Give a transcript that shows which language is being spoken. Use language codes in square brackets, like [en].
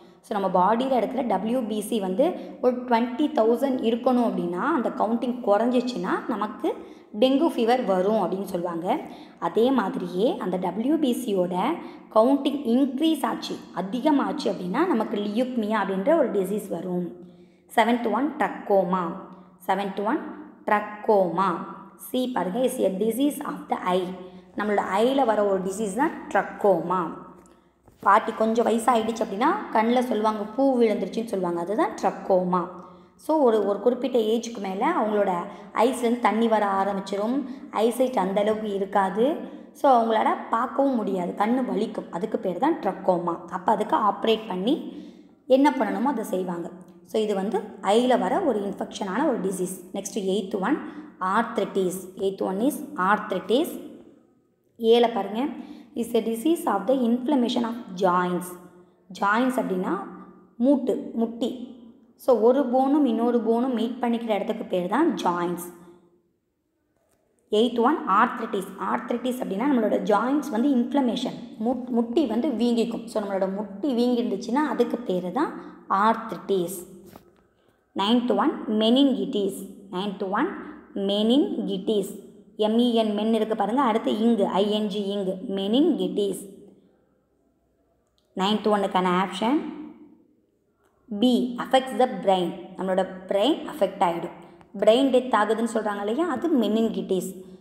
[ta] So நம்ம பாடியில் இருக்கிற WBC வந்து ஒரு 20,000 இருக்கணும் அப்படின்னா அந்த கவுண்டிங் குறைஞ்சிச்சின்னா நமக்கு டெங்கு ஃபீவர் வரும் அப்படின்னு சொல்லுவாங்க. அதே மாதிரியே அந்த WBCயோட கவுண்டிங் இன்க்ரீஸ் ஆச்சு, அதிகமாச்சு அப்படின்னா நமக்கு லியூக்மியா அப்படின்ற ஒரு டிசீஸ் வரும். [en] 7th one trachoma. 7th one trachoma. C பாருங்கள் is a disease of the eye. [ta] நம்மளோட ஐயில் வர ஒரு டிசீஸ் தான் ட்ரக்கோமா. பாட்டி கொஞ்சம் வயசாகிடுச்சு அப்படின்னா கண்ணில் சொல்லுவாங்க பூ விழுந்துருச்சுன்னு சொல்லுவாங்க, அதுதான் ட்ரக்கோமா. ஸோ ஒரு குறிப்பிட்ட ஏஜுக்கு மேலே அவங்களோட ஐஸ்லேருந்து தண்ணி வர ஆரம்பிச்சிடும், ஐசைட் அந்தளவுக்கு இருக்காது. ஸோ அவங்களால பார்க்கவும் முடியாது, கண் வலிக்கும், அதுக்கு பேர் தான் ட்ரக்கோமா. அப்போ அதுக்கு ஆப்ரேட் பண்ணி என்ன பண்ணணுமோ அதை செய்வாங்க. ஸோ இது வந்து ஐயில் வர ஒரு இன்ஃபெக்ஷனான ஒரு disease. Next 8th one arthritis. [en] 8th one is arthritis. A பாருங்கள் is a disease of the inflammation of joints. [ta] Joints அப்படின்னா முட்டி. ஸோ ஒரு போனும் இன்னொரு போனும் மீட் பண்ணிக்கிற இடத்துக்கு பேர் தான் joints. [en] 8th one arthritis. [ta] Arthritis அப்படின்னா நம்மளோட ஜாயின்ஸ் வந்து இன்ஃப்ளமேஷன், முட்டி வந்து வீங்கிக்கும். ஸோ நம்மளோட முட்டி வீங்கி இருந்துச்சுன்னா அதுக்கு பேர் தான் arthritis. [en] 9th one meningitis. 9th one meningitis. [ta] MEN மென் இருக்குது பாருங்கள், அடுத்து இங்கு ING இங்கு மெனின்கிட்டிஸ். [en] 9th ஒன்னுக்கான option B affects the brain. [ta] நம்மளோட பிரெயின் அஃபெக்ட் ஆகிடும், பிரெயின் டெத் ஆகுதுன்னு சொல்கிறாங்க இல்லையா, அது மெனின்கிட்டிஸ்.